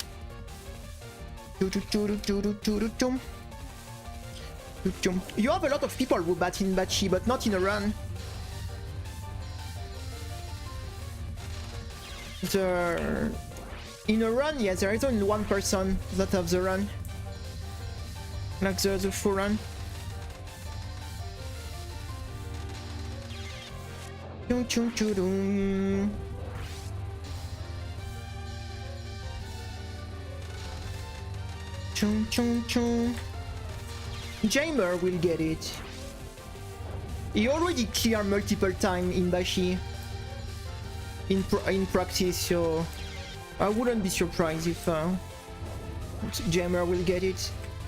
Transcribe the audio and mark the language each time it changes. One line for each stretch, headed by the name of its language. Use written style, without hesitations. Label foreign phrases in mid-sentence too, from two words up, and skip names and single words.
English: You have a lot of people who bat in Bachi, but not in a run. In a run, yeah, there is only one person that have the run. Like the full run. Chum chum chum. Chum chum chum. Jamer will get it. He already cleared multiple times in Bashi in practice, so I wouldn't be surprised if Jamer will get it.